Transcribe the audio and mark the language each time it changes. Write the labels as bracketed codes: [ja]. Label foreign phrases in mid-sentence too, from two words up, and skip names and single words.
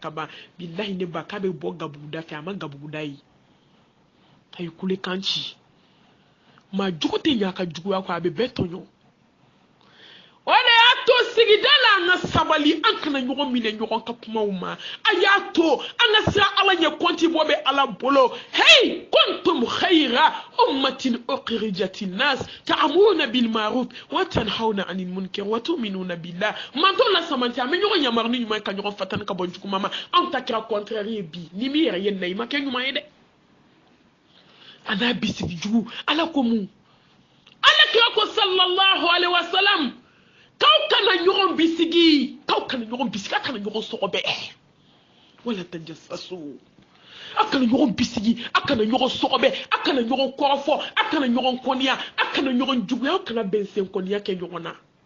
[bm] ka ban bilahi ne ba k'a bɛ bɔ gabuguda fɛ a ma gabuguda ye a ye kulekan ci maa jugu tɛ ɲɛ a ka juguya kɔ a bɛ bɛɛ tɔɲɔ o de y'a to sigida la an ka sabali an kana ɲɔgɔn minɛ ɲɔgɔn ka kumaw ma a y'a to an ka siran ala ɲɛ kɔnti bɔ bɛ ala bolo hey [ar] كنتم خير أمة أخرجت الناس تأمرون بالمعروف وتنهون عن المنكر وتؤمنون بالله [bm] man to la samanti am ɲɔgɔn yamar ni ɲuman ka ɲɔgɔn fatan ka bɔ jugu ma an ta kira contraire bi ni mi yɛrɛ ye nayi ma kɛ ɲuman ye dɛ ana bisigi jugu ala ko mun ala kira ko [ar] صلى الله عليه وسلم [bm] k'aw kana ɲɔgɔn bisigi a kana ɲɔgɔn sɔgɔbɛ wala tajassasu a kana ɲɔgɔn bisigi a kana ɲɔgɔn sɔgɔbɛ a kana ɲɔgɔn kɔrɔfɔ a kana ɲɔgɔn kɔniya a kana ɲɔgɔn juguya a kana bɛnsen kɔniya kɛ ɲɔgɔn na